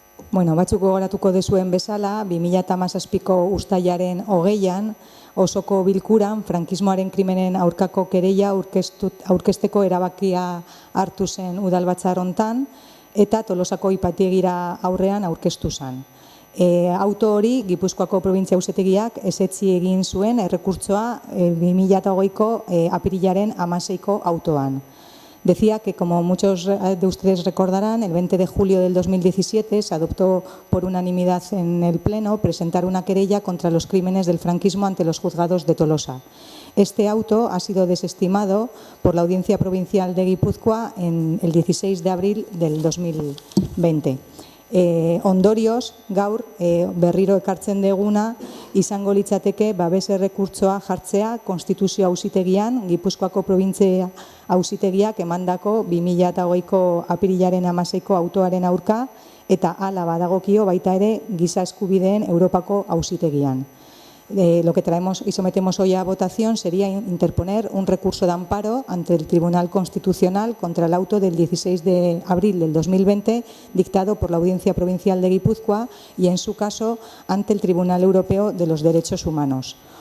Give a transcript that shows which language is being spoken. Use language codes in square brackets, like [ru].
[eu] Bueno, batzuk gogoratuko dezuen bezala, 2017ko uztailaren 20an, osoko bilkuran frankismoaren krimenen aurkako kereila aurkezteko erabakia hartu zen udalbatzar hontan eta Tolosako ipatiegira aurrean aurkeztu zen. Auto hori Gipuzkoako probintzia auzitegiak ezetzi egin zuen errekurtsoa 2020ko apirilaren 16ko autoan. [es] Decía que, como muchos de ustedes recordarán, el 20 de julio del 2017 se adoptó por unanimidad en el Pleno presentar una querella contra los crímenes del franquismo ante los juzgados de Tolosa. Este auto ha sido desestimado por la Audiencia Provincial de Guipúzcoa en el 16 de abril del 2020. [eu] Ondorioz, gaur berriro ekartzen deguna izango litzateke babes errekurtsoa jartzea Konstituzio Auzitegian, Gipuzkoako probintzia auzitegiak emandako 2020ko apirilaren 16ko autoaren aurka eta hala badagokio baita ere Giza Eskubideen Europako Auzitegian. [es] Lo que traemos y sometemos hoy a votación sería interponer un recurso de amparo ante el Tribunal Constitucional contra el auto del 16 de abril del 2020 dictado por la Audiencia Provincial de Guipúzcoa y, en su caso, ante el Tribunal Europeo de los Derechos Humanos.